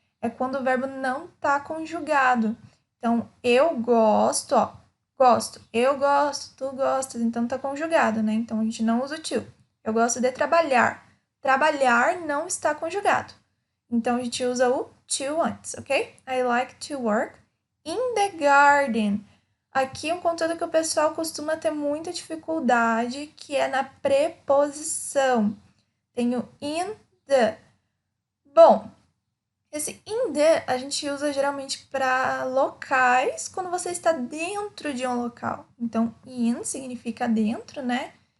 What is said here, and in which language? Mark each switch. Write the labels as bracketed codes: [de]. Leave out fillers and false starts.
[pt] É quando o verbo não está conjugado. Então, eu gosto, ó, gosto, eu gosto, tu gostas, então tá conjugado, né? Então, a gente não usa o to. Eu gosto de trabalhar. Trabalhar não está conjugado. Então, a gente usa o to antes, ok? [en] I like to work in the garden. [pt] Aqui um conteúdo que o pessoal costuma ter muita dificuldade, que é na preposição. Tem o in the. Bom, esse in the a gente usa geralmente para locais quando você está dentro de um local. Então, in significa dentro, né?